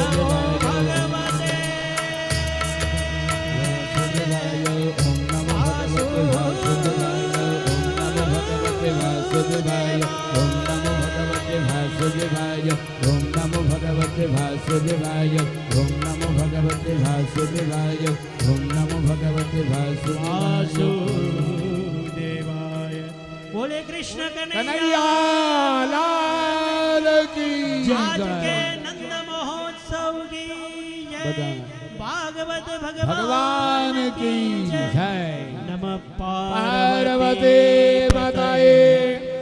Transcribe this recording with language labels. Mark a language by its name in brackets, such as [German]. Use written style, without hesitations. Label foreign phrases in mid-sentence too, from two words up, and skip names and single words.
[Sanskrit] वासुदेवाय ओम नमो भगवते वासुदेवाय ओम नमो भगवते वासुदेवाय ओम नमो भगवते वासुदेवाय ओम नमो भगवते वासुदेवाय [Hindi] वासुदेवाय बोले कृष्ण कन्हैया कन्हैया लाल की आज के जय नंद महोत्सव की जय बधाई। भागवत भगवान की जय नमः पार्वती माताए